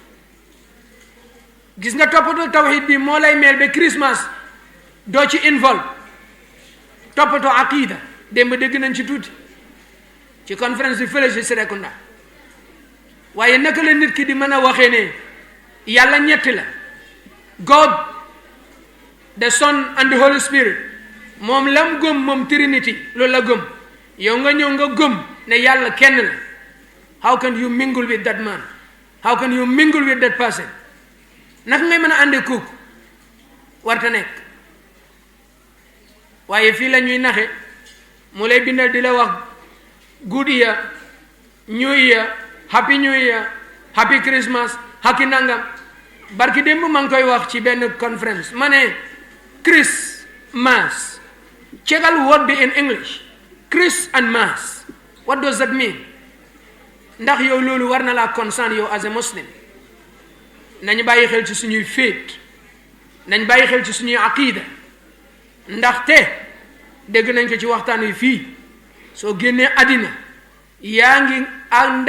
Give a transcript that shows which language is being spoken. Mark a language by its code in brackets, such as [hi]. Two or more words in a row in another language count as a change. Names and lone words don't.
[wo] gis nga toppatoo tawxiid bi moo lay meel ba Christmas doo ci involve toppatoo aqida démb dégg nañ ci tuuti ci conférence bi fële ci Serekunda waaye naka la nit ki di mën a waxee ne yàlla ñetti la [en] God the Son and the Holy Spirit [wo] moom lam gëm moom Trinity loolu la gëm yow nga ñëw nga gëm ne yàlla kenn la. [en] How can you mingle with that man? How can you mingle with that person? [wo] naka ngay mën a àndee kooku warta nekk waaye fii la ñuy naxe mu lay bindal di la wax [en] good year new year happy new year happy Christmas happy [wo] nangam barki démb maa ngi koy wax ci benn conference ma ne Christmas cegal word bi [en] in English Chris and Mass what does that mean [wo] ndax yow loolu war na laa concern yow [en] as a Muslim [wo] nañu bàyyi xel ci suñuy faith nañ bàyyi xel ci suñuy aqida ndaxte dégg nañ ko ci waxtaan wi fii soo génnee àddina yaa ngi ànd